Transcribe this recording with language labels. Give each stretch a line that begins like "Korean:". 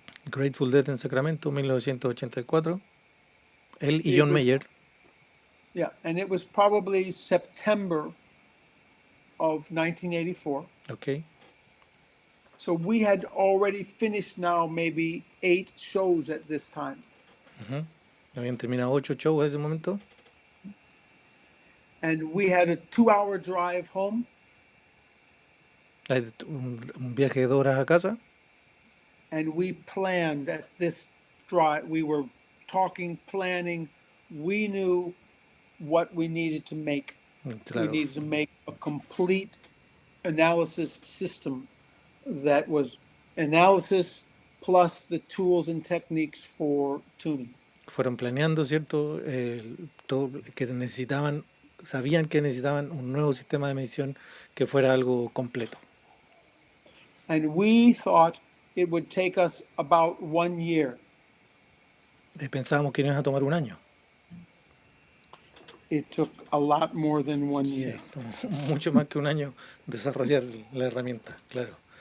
Spanish: Grateful Dead en Sacramento, 1984. Él y John Mayer.
English: Yeah, and it was probably September of 1984. Okay. So we had already finished now maybe 8 shows at this time.
Spanish: Habían terminado 8 shows a ese momento.
English: And we had a 2-hour drive home.
Spanish: Un viaje de 2 horas a casa.
English: And we planned at this drive. We were talking, planning. We knew what we needed to make.
Spanish: Claro.
English: We needed to make a complete analysis system that was analysis plus the tools and techniques for tuning.
Spanish: Fueron planeando, ¿cierto? Todo que sabían que necesitaban un nuevo sistema de medición que fuera algo completo.
English: And we thought it would take us about 1 year.
Spanish: Pensábamos que nos iba a tomar un año.
English: It took a lot more than 1 year.
Spanish: Sí, tomó mucho más que un año desarrollar la herramienta, claro.